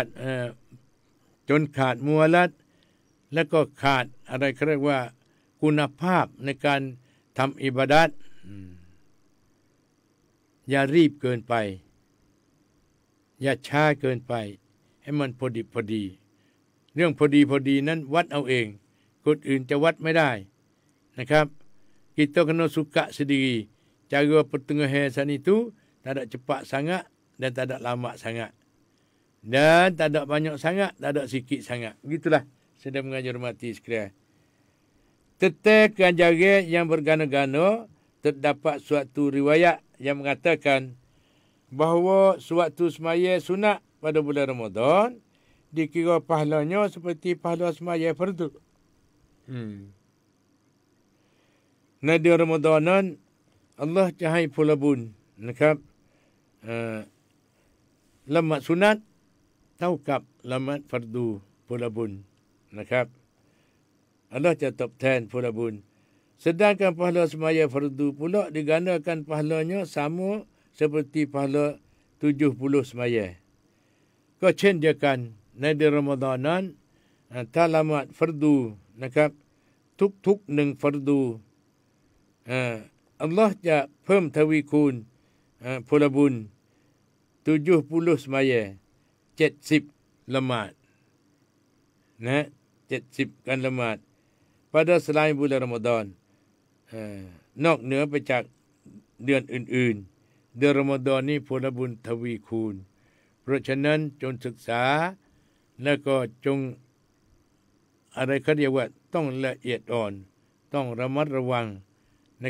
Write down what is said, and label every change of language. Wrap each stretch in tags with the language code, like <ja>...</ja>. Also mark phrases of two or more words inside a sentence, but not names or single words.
<th>ขาดมัวลัดแล้วก็ขาดอะไรเขาเรียกว่าคุณภาพในการทำอิบาดัตอย่ารีบเกินไปอย่าช้าเกินไปให้มัน พอดิบพอดีเรื่องพอดีนั้นวัดเอาเองคนอื่นจะวัดไม่ได้</th> <ms>นะครับ kita kena suka sendiri cara pertengahan itu tak ada cepat sangat dan tak ada lama sangat dan tak ada banyak sangat tak ada sikit sangat begitulah sedang mengajar mati sekalian tentang ajaran yang bergana-gana terdapat suatu riwayat yang mengatakan bahawa suatu semaya sunat pada bulan Ramadan dikira pahalanya seperti pahala semaya fardu.</ms> <th>ในเดือนรอมฎอนนั้นอัลลอฮ์จะให้ผลบุญนะครับละหมาดสุนัต เท่ากับละหมาดฟัรดูผลบุญนะครับอัลลอฮ์จะตอบแทนผลบุญ</th> <ms>sedangkan pahala semaya fardu pula digandakan pahalanya sama seperti pahala 70 semaya</ms> <th>ก็เช่นเดียวกันในเดือนรอมฎอนนั้นถ้าละหมาดฟัรดูนะครับทุกๆ1ฟัรดู อัลลอฮ์จะเพิ่มทวีคูณผลบุญ70 semaya 70 ละหมาดนะ70การละหมาด</th> <ms>pada selain bulan Ramadan</ms> <th>นอกเหนือไปจากเดือนอื่นๆเดือนรอมฎอนนี้ผ ลบุญทวีคูณเพราะฉะนั้นจงศึกษาแล้วก็จงอะไรเขาเรียกว่าต้องละเอียดอ่อนต้องระมัดระวังใน</th>